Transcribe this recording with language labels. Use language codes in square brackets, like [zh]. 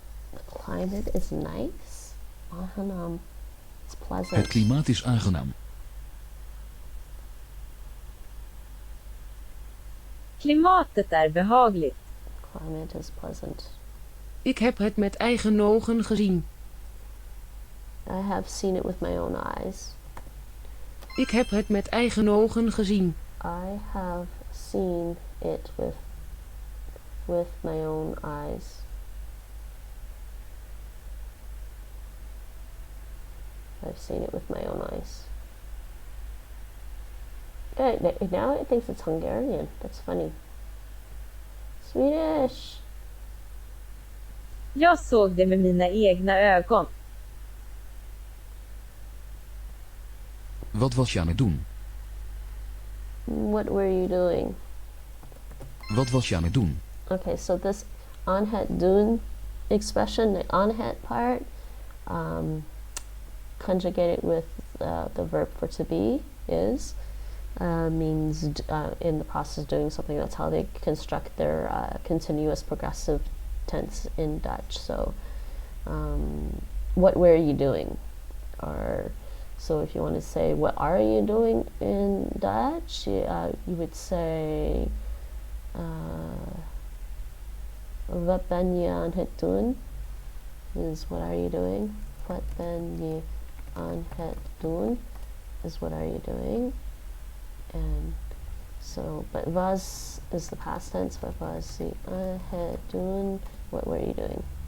[en] The climate is nice. It's pleasant. [nl] Het klimaat is aangenaam. [sv] Klimatet är behagligt. [en] Climate is pleasant. [nl] Ik heb het met eigen ogen gezien. [en] I have seen it with my own eyes. [nl] Ik heb het met eigen ogen gezien. [en] I have seen it with my own eyes. I've seen it with my own eyes. Good. Now it thinks it's Hungarian. That's funny. Swedish. [sv] Jag såg det med mina egna ögon. [nl] Wat was je aan het doen? [en] What were you doing? [nl] Wat was je aan het doen? [en] Okay, so this [nl] on het doen [en] expression, the on het part, conjugated with the verb for to be is, means in the process of doing something. That's how they construct their continuous progressive tense in Dutch. So what were you doing? Or so if you want to say what are you doing in Dutch, you would say [nl] wat ben je aan het doen [en] is what are you doing. [nl] Wat ben je aan het doen [en] is what are you doing. And so, but was is the past tense. [nl] What was je aan het doen? [en] What were you doing?